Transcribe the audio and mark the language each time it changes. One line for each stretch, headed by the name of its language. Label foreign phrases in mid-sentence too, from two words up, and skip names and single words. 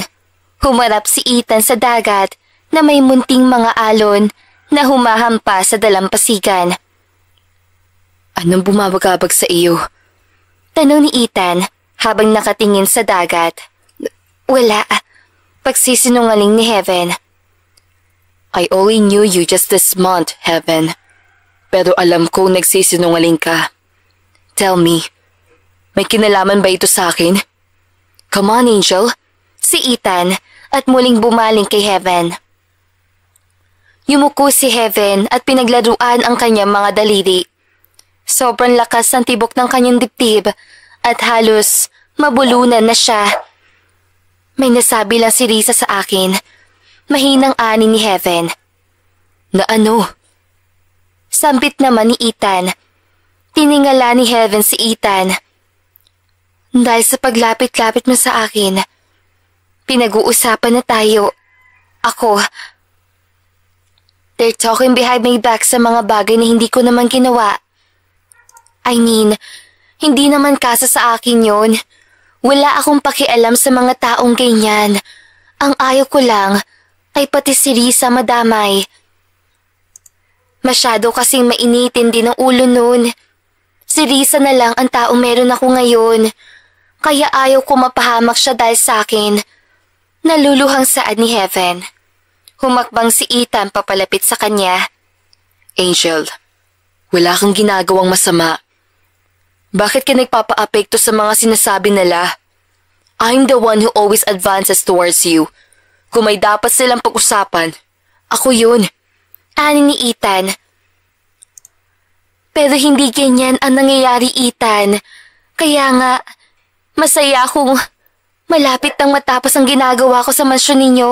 Filipino: Humarap si Ethan sa dagat na may munting mga alon na humahampa sa dalampasigan. Anong bumabagabag sa iyo? Tanong ni Ethan habang nakatingin sa dagat. Wala. Pagsisinungaling ni Heaven.
English: I only knew you just this month, Heaven.
Filipino: Pero alam kong nagsisinungaling ka.
English: Tell me,
Filipino: may kinalaman ba ito sa akin?
English: Come on, Angel.
Filipino: Si Ethan at muling bumaling kay Heaven. Yumuko si Heaven at pinaglaruan ang kanyang mga daliri. Sobrang lakas ng tibok ng kanyang dibdib at halos mabulunan na siya. May nasabi lang si Risa sa akin. Mahinang ani ni Heaven. Na ano? Sambit naman ni Ethan. Tiningala ni Heaven si Ethan. Dahil sa paglapit-lapit mo sa akin, pinag-uusapan na tayo. Ako.
English: They're talking behind my back
Filipino: sa mga bagay na hindi ko naman ginawa.
English: I mean,
Filipino: hindi naman kasa sa akin yon. Wala akong pakialam sa mga taong ganyan. Ang ayaw ko lang ay pati si Risa madamay. Masyado kasing mainitin din ang ulo nun. Si Risa na lang ang taong meron ako ngayon. Kaya ayaw ko mapahamak siya dahil sa akin. Naluluhang saad ni Heaven. Humakbang si Ethan papalapit sa kanya. Angel, wala kang ginagawang masama. Bakit ka nagpapa-apekto sa mga sinasabi nila?
English: I'm the one who always advances towards you.
Filipino: Kung may dapat silang pag-usapan, ako yun. Ani ni Ethan. Pero hindi ganyan ang nangyayari, Ethan. Kaya nga, masaya akong malapit nang matapos ang ginagawa ko sa mansyon ninyo.